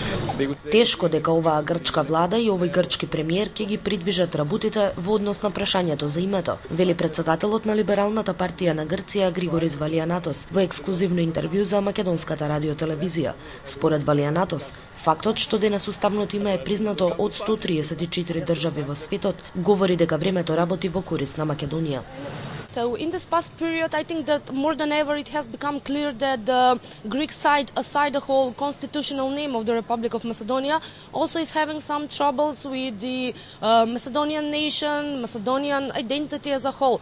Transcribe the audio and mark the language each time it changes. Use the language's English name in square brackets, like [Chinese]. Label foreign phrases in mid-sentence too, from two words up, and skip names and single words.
[Macedonian] Тешко дека оваа грчка влада и овој грчки премиер ќе ги придвижат работите во однос на прашањето за името, вели претседателот на Либералната партија на Грција Григори Валианатос во ексклузивно интервју за Македонската радиотелевизија. Според Валианатос, фактот што денес уставното име е признато од 134 држави во светот говори дека времето работи во корист на Македонија. [English] So in this past period, I think that more than ever it has become clear that the Greek side, aside the whole constitutional name of the Republic of Macedonia, also is having some troubles with the Macedonian nation, Macedonian identity as a whole.